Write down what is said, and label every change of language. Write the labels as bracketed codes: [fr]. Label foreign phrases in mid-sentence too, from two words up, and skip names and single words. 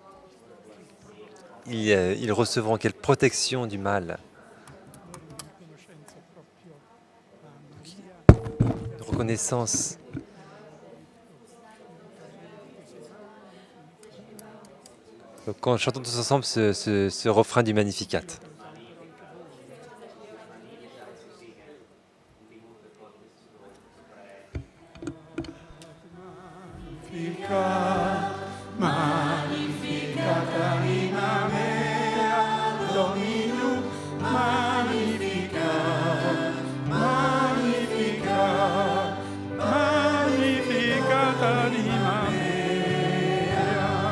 [fr] Ils recevront quelle protection du mal. Reconnaissance. Donc, quand chantons tous ensemble ce refrain du Magnificat. [la] Magnificat anima mea, Dominum, Magnificat, Magnificat, Magnificat anima mea,